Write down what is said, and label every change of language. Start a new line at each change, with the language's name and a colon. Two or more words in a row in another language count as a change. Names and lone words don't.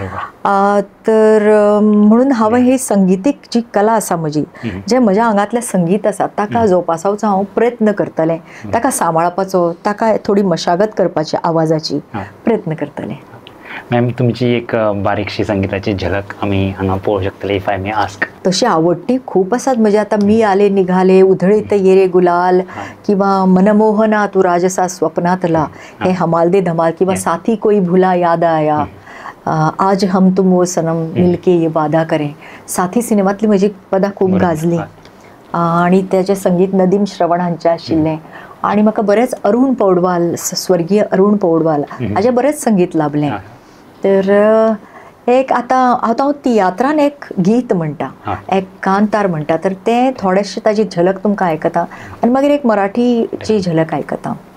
Konkani: तर म्हणून हांवें ही संगीतीक जी कला आसा म्हजी, जें म्हज्या आंगांतलें संगीत आसा ताका जोपासवचो हांव प्रयत्न करतलें, ताका सांबाळपाचो, ताका थोडी मशागत करपाची आवाजाची प्रयत्न करतलें. मॅम, तुमची एक बारीकशी संगीताची झलक आमी हांगा पळोवंक शकतले,
English: if I may ask.
Konkani: तशी आवडटी खूप आसात म्हणजे.
Marathi: आतां मी आले निघाले, उधळीत येरे गुलाल, किंवा मनमोहना तू राजसा स्वप्नातला, हे हमाल दे धमाल, किंवा साथी कोई भुला याद आया, आज हम तुम वो सनम मिलके ये वादा करें.
Konkani: साथी सिनेमांतली म्हजी पदां खूब गाजली. आनी तेजें संगीत नदीम श्रवण हांचें आशिल्लें. आनी म्हाका बरेंच अरुण पौडवाल, स्वर्गीय अरुण पौडवाल हाजें बरेंच संगीत लाभलें. तर एक आतां हांव तियात्रान एक गीत म्हणटा, एक कांतार म्हणटा, तर तें थोडेशें ताजी झलक तुमकां आयकता आनी मागीर एक मराठीची झलक आयकता.